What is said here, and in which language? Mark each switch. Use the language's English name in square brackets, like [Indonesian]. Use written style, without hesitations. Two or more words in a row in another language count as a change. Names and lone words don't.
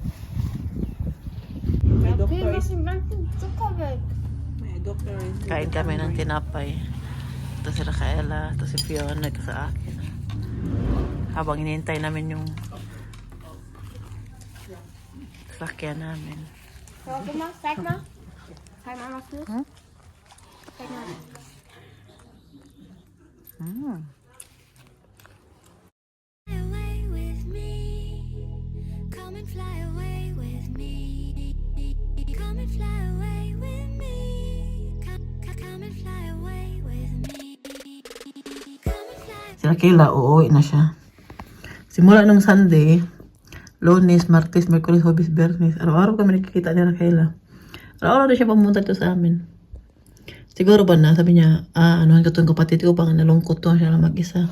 [Filipino] May doktor Kain kami ng tinapay. Ito si Rafaela, ito si Fiona, ito sa akin. Habang hinihintay namin yung sakyan namin. [German] Guck mal, zeig mal. Zeig mal, was du ist. Zeig mal. [English] Fly away with me. Come and fly away with me. Come and fly away with me. Come and fly away with me. Come and fly. [Filipino] Si Rakela, uuwi na siya. Simula nung Sunday, Lunes, Martes, Merkulis, Huwebes, Biyernes, araw-araw kami nakikita ni Rakela. Araw-araw na siya pumunta dito sa amin. Siguro ba na, sabi niya, anuhan ko itong kapatid ko, bang nalungkot to siya lang mag-isa.